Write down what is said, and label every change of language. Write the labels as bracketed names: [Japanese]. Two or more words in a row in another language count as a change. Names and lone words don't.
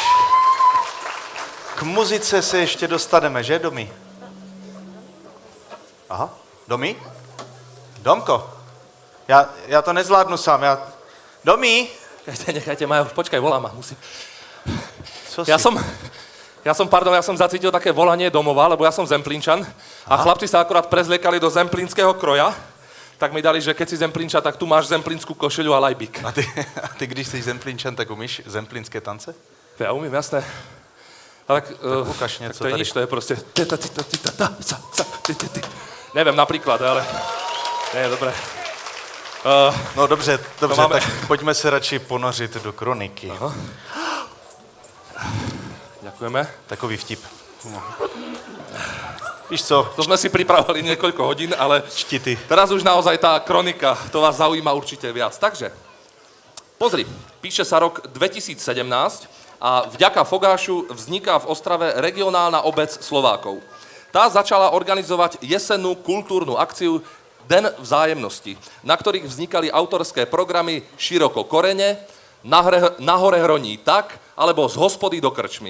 [Czech] K muzice se ještě dostaneme, že, Domi? Aha, Domi? Domko, já to nezvládnu sám, Domi? [Slovak] Nechajte ma, počkaj, volá ma, musím. [Czech] Co si? [Slovak] Ja som zacítil také volanie domova, lebo ja som Zemplínčan a chlapci sa akorát prezliekali do zemplínskeho kroja, tak mi dali, že keď si Zemplínčan, tak tu máš zemplínsku košeľu a lajbík. [Czech] A ty když jsi Zemplínčan, tak umíš zemplínské tance? Ja umím, jasné. Ale ukaž něco to je tady. [Slovak] nič, to je proste... Neviem, napríklad, ale... Nie, dobré. [Czech] No dobře, máme- tak pojďme se radši ponořit do kroniky. [Slovak] Aha. Ďakujeme. [Czech] Takový vtip. No. Víš co, [Slovak] To sme si pripravovali niekoľko hodín, ale [Czech] čti ty. [Slovak] teraz už naozaj tá kronika, to vás zaujíma určite viac. Takže, pozri, píše sa rok 2017 a vďaka Fogášu vzniká v Ostrave regionálna obec Slovákov. Tá začala organizovať jesennú kultúrnu akciu Den vzájemnosti, na ktorých vznikali autorské programy Široko korene, Nahore hroní tak, alebo Z hospody do krčmy.